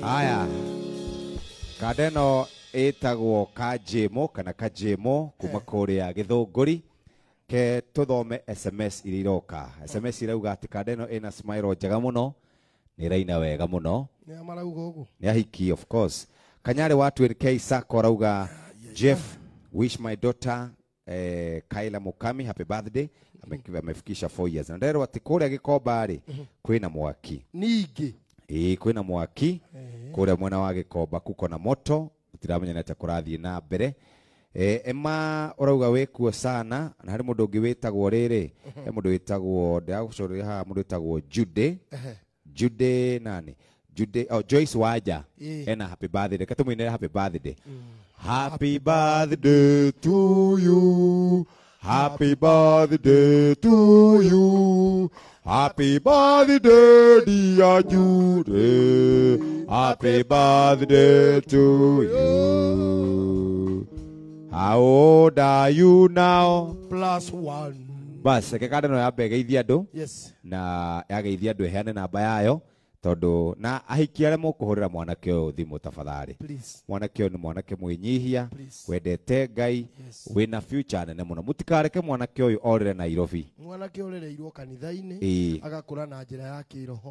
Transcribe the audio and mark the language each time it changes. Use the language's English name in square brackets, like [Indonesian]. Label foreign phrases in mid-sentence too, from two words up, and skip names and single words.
[Kikuyu] Haya, kadeno etagwo Kajemo kana Kajemo kuma kũrĩa Gĩthũngũri ke tũthome SMS iria iroka. SMS irauga atĩ kadeno ina smile njega mũno nĩ raina wega mũno. Nĩ amarauga ũguo. Nĩ ahiki [English] of course. [Kikuyu] Kanyare wa 20K Sako arauga Jeff [English] wish my daughter Kaila Mukami happy birthday. [Kikuyu] Amefikisha 4 years. Na ndero ati kũrĩa Gĩkomba rĩ kwĩna mwaki. Ningĩ. Kwĩna mwaki. Kũrĩa mwena wa Gĩkomba [Swahili] kuko na moto. [Kikuyu] Utiramenya nete kũrathiĩ na mbere. Emma urauga wĩkuo sana na harĩ mũndũ ũngĩ wĩtagwo rĩrĩ. He mũndũ wĩtagwo ndagũcoria haha mũndũ wĩtagwo Jude nani? Joyce Waja. Ena [English] happy birthday. [Kikuyu] Katumuinera [English] happy birthday. Happy birthday to you. Happy birthday to you. Happy birthday dear Jude. Happy birthday to you. How old are you now? +1. [Kikuyu] Bas, kekada no yabe geithia andu. Yes. Na yageithia andu eheane namba yayo. Tondu na ahiki arĩa mũkũhũrĩra mwanake ũyũ thimũ tafadhali. Mwanake ũyũ nĩ mwanake mwĩnyihia, wendete Ngai, wĩna future nene mũno. Mũtikareke mwanake ũyũ orĩre Nairobi. Mwanake ũrereirwo kanitha-inĩ agakũra na njĩra ya kĩroho.